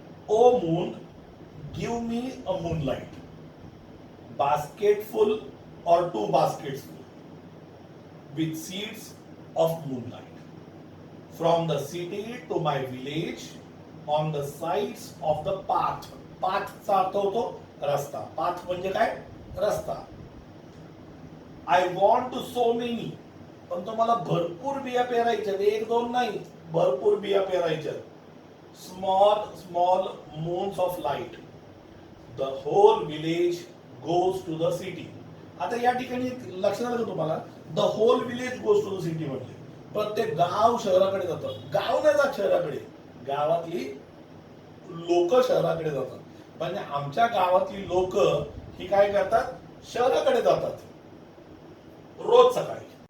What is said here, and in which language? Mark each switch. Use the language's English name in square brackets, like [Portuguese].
[Marathi] O moon give मी a moonlight, [English] basketful or two baskets full with seeds of moonlight, from the city to my village on the sides of the path. [Marathi] path चा अर्थ होतो रस्ता. path म्हणजे काय, रस्ता. [English] I want to so many, [Marathi] पण तो मला भरपूर बिया पेरायच्या, एक दोन नाही, भरपूर बिया पेरायच्या. [English] small small moons of light, the whole village goes to the city. [Marathi] आता या ठिकाणी लक्षात आलं का तुम्हाला, [English] the whole village goes to the city [Marathi] म्हणजे प्रत्येक गाव शहराकडे जातं. गाव नाही जात शहराकडे, गावातली लोक शहराकडे जातात. म्हणजे आमच्या गावातली लोक ही काय करतात, शहराकडे जातात रोज सकाळी.